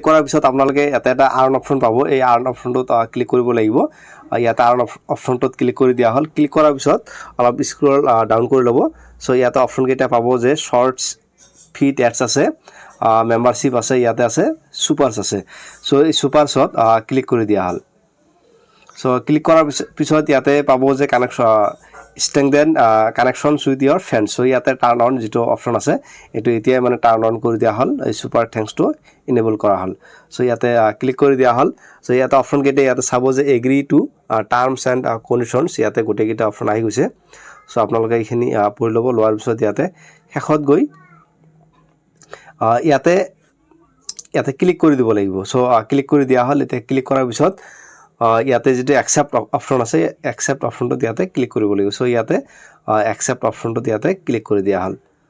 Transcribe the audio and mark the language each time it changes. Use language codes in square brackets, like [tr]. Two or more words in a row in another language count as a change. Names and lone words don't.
[as] কৰাৰ পিছত আপোনালোকে এটা [en] earn option [as] পাব এই [en] earn option [as] ক্লিক কৰিব লাগিব ইয়াতে [en] earn option [as] ক্লিক কৰি দিয়া হল ক্লিক কৰাৰ পিছত অলপ [en] scroll down [as] কৰি ল'ব সো ইয়াতে অপশন কেইটা পাব যে [en] shorts feed ads [as] আছে মেম্বাৰশ্বিপ আছে ইয়াতে আছে সুপাৰস আছে সো এই সুপাৰসত ক্লিক কৰি দিয়া হল সো ক্লিক কৰাৰ পিছত ইয়াতে পাব যে কানেকশন [en] strengthen connections with your friends so [as] ইয়াতে [en] turn on [as] যেটো অপশন আছে এটো এতিয়া মানে [en] turn on [as] কৰি দিয়া হল এই [en] Super Thanks [as] টো এনেবল কৰা হল সো ইয়াতে ক্লিক কৰি দিয়া হল সো ইয়াতে অপশন কেইটা ইয়াতে চাব যে [en] agree to terms and conditions [as] ইয়াতে গোটেই কেইটা অপশন আহি গৈছে সো আপোনালোকে এইখিনি পঢ়ি ল'ব লোৱাৰ পিছত ইয়াতে শেষত গৈ ইয়াতে ক্লিক কৰি দিব লাগিব সো ক্লিক কৰি দিয়া হল এতে ক্লিক কৰাৰ পিছত ইয়াতে যেটো [en] accept option [as] আছে [en] accept option [as] ইয়াতে ক্লিক কৰিব লাগিব সো ইয়াতে [en] accept option [as] ইয়াতে ক্লিক কৰি দিয়া হল